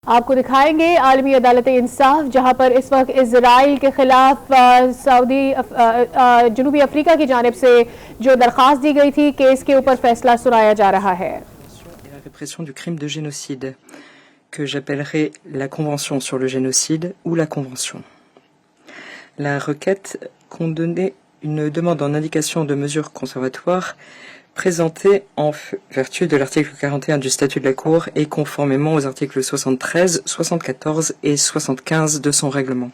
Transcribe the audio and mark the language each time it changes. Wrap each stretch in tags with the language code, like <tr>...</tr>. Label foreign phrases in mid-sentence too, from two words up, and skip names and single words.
<ur>آپ کو دکھائیں گے عالمی عدالت انصاف جہاں پر اس وقت اسرائیل کے خلاف جنوبی افریقہ کی جانب سے جو درخواست دی گئی تھی کیس کے اوپر فیصلہ سنایا جا رہا ہے.</ur> <fr>La répression du crime de génocide, que j'appellerai la Convention sur le génocide ou la Convention. La requête condamnait une demande en indication de mesures conservatoires présentée en vertu de l'article 41 du statut de la Cour et conformément aux articles 73, 74 et 75 de son règlement.</fr>